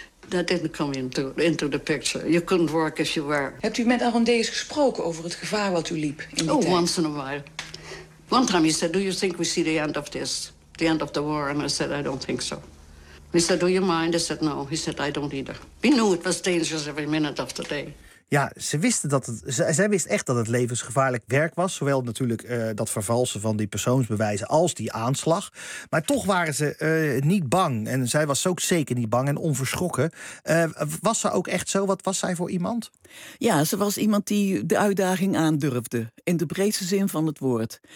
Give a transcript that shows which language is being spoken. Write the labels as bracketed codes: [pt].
[en] That didn't come into the picture. You couldn't work if you were. [nl] Hebt u met Arondees gesproken over het gevaar wat u liep in die tijd? [en] Once in a while. One time he said, do you think we see the end of this? The end of the war? And I said, I don't think so. He said, do you mind? I said, no. He said, I don't either. We knew it was dangerous every minute of the day. [nl] Ja, ze wisten dat het. Zij wist echt dat het levensgevaarlijk werk was. Zowel natuurlijk dat vervalsen van die persoonsbewijzen als die aanslag. Maar toch waren ze niet bang. En zij was ook zeker niet bang en onverschrokken. Was ze ook echt zo? Wat was zij voor iemand? Ja, ze was iemand die de uitdaging aandurfde. In de breedste zin van het woord.